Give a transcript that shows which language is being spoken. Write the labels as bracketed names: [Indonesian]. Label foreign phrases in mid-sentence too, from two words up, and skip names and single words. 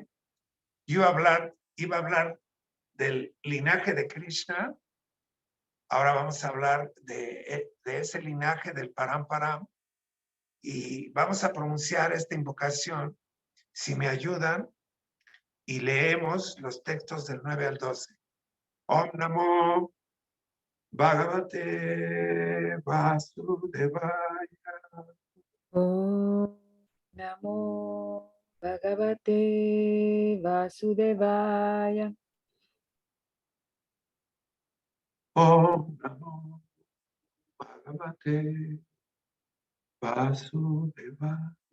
[Spanish] Yo iba a hablar del linaje de Krishna, ahora vamos a hablar de ese linaje del Param Param, y vamos a pronunciar esta invocación, si me ayudan, y leemos los textos del 9 al 12. [Sanskrit] Om Namo Bhagavate Vasudevaya. Om Namo Bhagavate Vasudevaya. Om Namo Bhagavate Vasudevaya.